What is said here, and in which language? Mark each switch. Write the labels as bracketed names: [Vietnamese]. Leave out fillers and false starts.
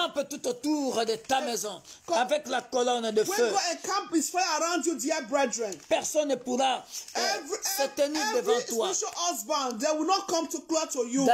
[French] campe tout autour de ta maison avec la colonne de [English] When [French] feu. [English] God encamp his fire around you, dear brethren, [French] Personne ne pourra se tenir devant toi. [English] spiritual husband, they will not come too close to you.